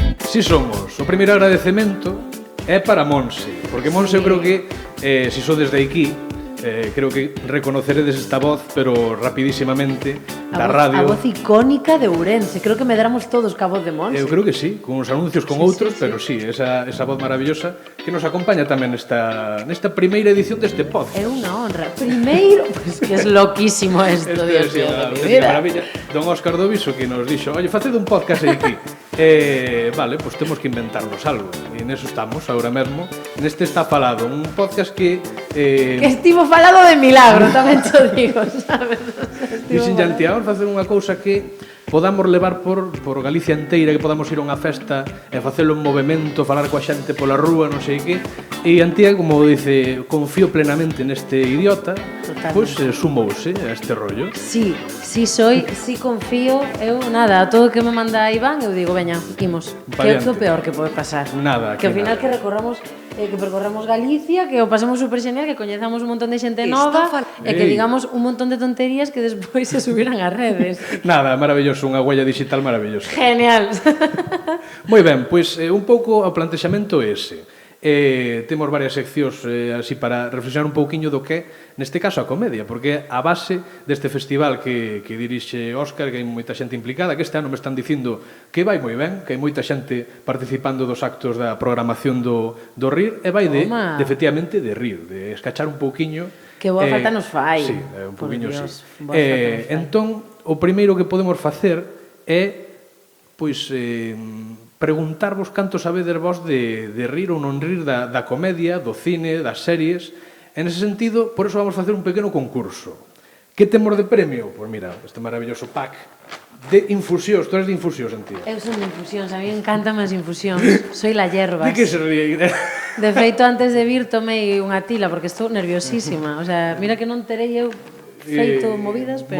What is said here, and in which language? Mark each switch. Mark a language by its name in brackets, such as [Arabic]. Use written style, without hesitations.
[Galician] Si somos, o primeiro agradecemento é para Monse, porque Monse eu creo que, se sodes de aquí, creo que reconoceredes esta voz, pero rapidísimamente, da radio. A voz icónica de Ourense. Creo que medramos todos ca voz de Monse. Eu creo que sí, con uns anuncios con outros, pero sí, esa voz maravillosa que nos acompaña tamén nesta primeira edición deste podcast. É unha honra. [Spanish] Primeiro, pues que es loquísimo esto, Dios mío, de mi vida. [Galician] Maravilla. Don Óscar Doviso que nos dixo, oye, faced un podcast aquí. Vale, pues temos que inventarnos algo. E neso estamos, agora mesmo. Neste está falado, un podcast que... Que estivo falado de milagro, tamén te digo, sabes? Dixen ya Antía, vamos facer unha cousa que podamos levar por Galicia inteira, que podamos ir a unha festa e facelo en movimento, falar coa xente pola rúa, non sei que. E Antía, como dice, confío plenamente neste idiota, pois sumouse a este rollo. [Spanish] Sí soy, sí confío. [Galician] Eu, nada, a todo que me manda Iván, eu digo, veña, imos. Que é o peor que pode pasar. Nada, que ao final nada. Que percorramos Galicia, que o pasemos super genial, que coñezamos un montón de xente nova e que digamos un montón de tonterías que despois se subiran ás redes. Nada, maravilloso, unha huella digital maravillosa. Genial. Moi ben, pois un pouco o plantexamento é ese. Temos varias seccións así para reflexionar un pouquiño do que neste caso a comedia, porque a base deste festival que dirixe Óscar, que hai moita xente implicada, que este ano me están dicindo que vai moi ben, que hai moita xente participando dos actos da programación do RIR, e vai de efectivamente de rir, de escachar un pouquiño. Que boa falta nos fai. Sí, un pouquiño sí. Entón, o primeiro que podemos facer é pois preguntarvos canto sabedes vos de rir ou non rir da comedia, do cine, das series. En ese sentido, por eso vamos facer un pequeno concurso. Que temos de premio? Pois mira, este maravilloso pack de infusións. [Spanish] Tú eres de [Galician] infusións, Antía? Eu son de infusións, a mí encantan as infusións. [Spanish] Soy la hierbas. [Galician] De que se ríe? De feito, antes de vir tomei unha tila porque estou nerviosísima. O sea, mira que non terei eu feito movidas, pero...